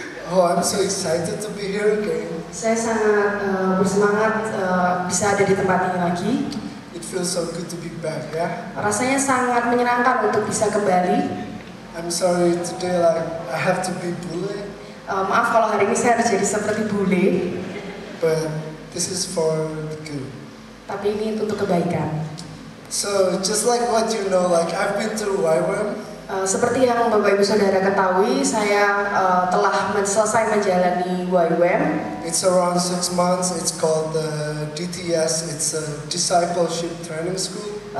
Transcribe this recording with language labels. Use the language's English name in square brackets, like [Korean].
[English] Oh, I'm so excited to be here again. [Indonesian] Saya sangat bersemangat bisa ada di tempat ini lagi. [English] It feels so good to be back, yeah? [Indonesian] Rasanya sangat menyenangkan untuk bisa kembali. [English] I'm sorry today I have to be bully. [Indonesian] Maaf kalau hari ini saya harus jadi seperti bule. [English] But this is for the good. [Indonesian] Tapi ini untuk kebaikan. [English] So just like what you know, like I've been through YWAM. [Indonesian] Seperti yang Bapak Ibu Saudara ketahui, saya telah selesai menjalani YWAM. [English] It's around 6 months. It's called the DTS. It's a Discipleship Training School.